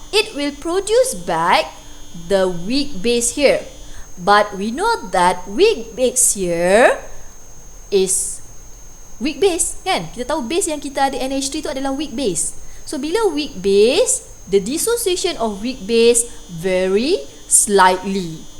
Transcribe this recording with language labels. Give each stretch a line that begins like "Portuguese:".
English: It will produce back the weak base here. But we know that weak base here is weak base,
Malay: kan? Kita tahu base yang kita ada NH3 itu adalah weak base.
English: So
Malay: bila
English: weak base, the dissociation of weak base very slightly.